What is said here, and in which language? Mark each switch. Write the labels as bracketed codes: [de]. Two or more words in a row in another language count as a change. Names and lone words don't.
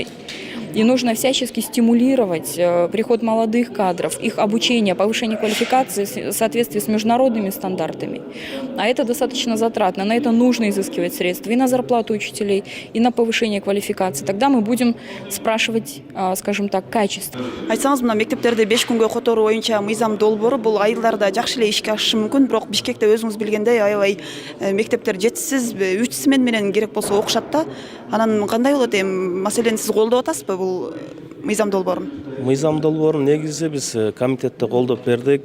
[ru] И нужно всячески стимулировать приход молодых кадров, их обучение, повышение квалификации в соответствии с международными стандартами. А это достаточно затратно, на это нужно изыскивать средства и на зарплату учителей, и на повышение квалификации. Тогда мы будем спрашивать, скажем так, качество. [ky] Айтсаңыз, мына мектептерде 5 күнгө которуу боюнча мыйзам долбоору бул айылдарда жакшы эле ишке ашышы мүмкүн, бирок Бишкекте өзүңүз билгендей аябай мектептер жетишсиз, 3 смен менен керек болсо окушат да. Анан кандай болот эми? Маселени сиз колдоп атасызбы бул мыйзам долбоорун? Мыйзам долбоорун негизи биз комитетте колдоп бердик.